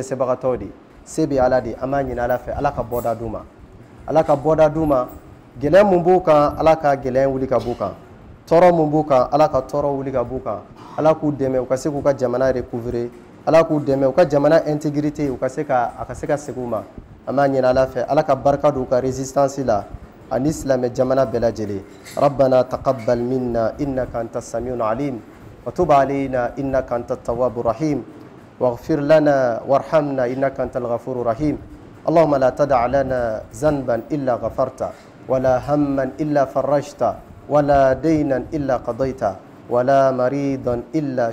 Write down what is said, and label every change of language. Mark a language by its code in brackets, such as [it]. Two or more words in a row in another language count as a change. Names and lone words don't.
[bm] dɛsɛbagatɔw de se bɛ ala de an b'a ɲini ala fɛ ala ka bɔda d'u ma ala ka bɔda d'u ma gɛlɛya mun b'u kan ala ka gɛlɛya wuli ka b'u kan tɔɔrɔ mun b'u kan ala ka tɔɔrɔ wuli ka b'u kan ala k'u dɛmɛ u ka se k'u ka jamana recouvrer ala k'u dɛmɛ u ka jamana intégrité u ka se ka segin u ma an b'a ɲini ala fɛ ala ka barika don u ka résistance la ani silamɛ jamana bɛɛ lajɛlen [ar] ربنا تقبل منا إنك أنت السميع العليم وتب علينا إنك أنت التواب الرحيم واغفر لنا وارحمنا إنك أنت الغفور الرحيم اللهم لا تدع لنا ذنبا إلا غفرته ولا هما إلا فرجته ولا دينا إلا قضيته ولا مريضا إلا